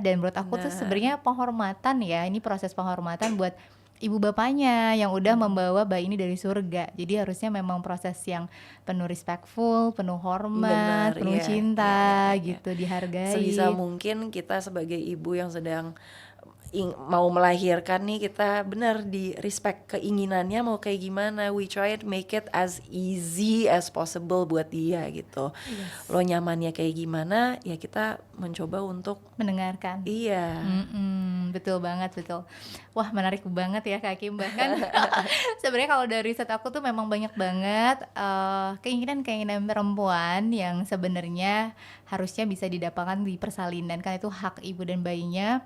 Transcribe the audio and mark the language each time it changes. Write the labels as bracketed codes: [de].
[id] Dan menurut aku tuh sebenarnya penghormatan ya, ini proses penghormatan buat ibu bapaknya yang udah membawa bayi ini dari surga. Jadi harusnya memang proses yang penuh respectful, penuh hormat, penuh cinta gitu, dihargai. Sebisa mungkin kita sebagai ibu yang sedang mau melahirkan nih, kita benar di respect keinginannya mau kayak gimana. [en] We try to make it as easy as possible [id] buat dia gitu. Lo nyamannya kayak gimana ya kita mencoba untuk mendengarkan. Iya. Betul banget, betul. Wah, menarik banget ya Kak Kim. Bahkan sebenarnya kalau dari riset aku tuh memang banyak banget keinginan-keinginan perempuan yang sebenarnya harusnya bisa didapatkan di persalinan, kan itu hak ibu dan bayinya.